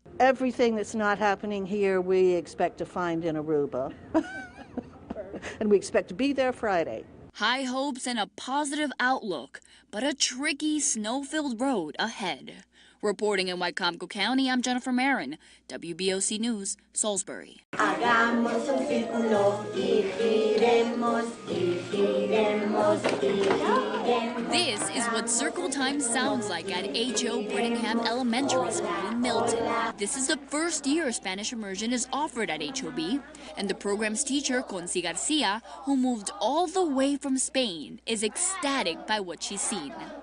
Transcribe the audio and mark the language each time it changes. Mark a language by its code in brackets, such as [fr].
[en] everything that's not happening here, we expect to find in Aruba. And we expect to be there Friday. High hopes and a positive outlook, but a tricky snow-filled road ahead. Reporting in Wycomico County, I'm Jennifer Marin, WBOC News, Salisbury. [es] Hagamos un círculo y giremos, y giremos, y giremos. [en] This is what circle time sounds like at H.O. Brittingham Elementary School in Milton. This is the first year Spanish immersion is offered at HOB, and the program's teacher, Conci Garcia, who moved all the way from Spain, is ecstatic by what she's seen.